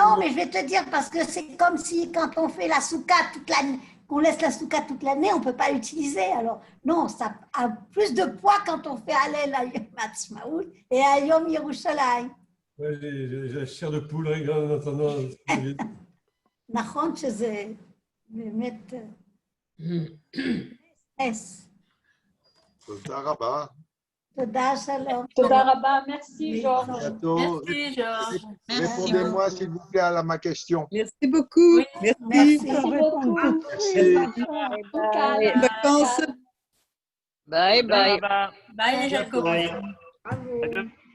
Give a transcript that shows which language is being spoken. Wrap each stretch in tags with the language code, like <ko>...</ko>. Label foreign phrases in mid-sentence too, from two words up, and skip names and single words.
<fr>Non, mais je vais te dire, parce que c'est comme si quand on fait la soukha toute l'année, qu'on laisse la soukha toute l'année, on ne peut pas l'utiliser. Alors non, ça a plus de poids quand on fait Hallel à Yom HaTzmaut et à Yom Yerushalayim. Ouais, j'ai la chair de poule en entendant.</fr> <he>נכון שזה באמת נס. תודה רבה. תודה שלום. תודה רבה,</he> <fr>merci Georges. À bientôt. Merci, Georges. Merci. Répondez-moi, s'il vous plaît, à ma question. Merci beaucoup. Merci. Merci beaucoup. Merci. Bye. Vacances.</fr> <en>Bye bye.</en> <fr>Bye. Bye, les Jacob. Bravo.</fr>